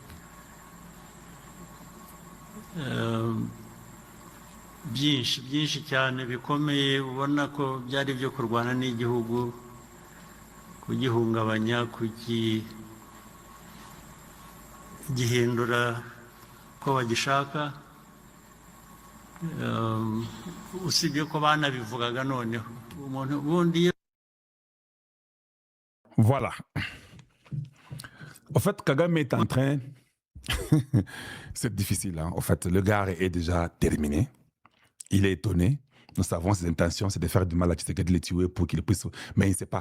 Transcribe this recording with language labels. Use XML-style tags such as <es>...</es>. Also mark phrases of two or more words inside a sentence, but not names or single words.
<rw>byinshi cyane bikomeye, ubona ko byari byo kurwana n'igihugu, kugihungabanya, kugihindura ko bagishaka, usibye ko banabivugaga noneho umuntu ubundi.</rw> <fr>Voilà. En fait, Kagame est en train... C'est difficile, hein. En fait, le gars est déjà terminé. Il est étonné. Nous savons ses intentions, c'est de faire du mal à Tshisekedi, de les tuer pour qu'il puisse... Mais il ne sait pas.</fr>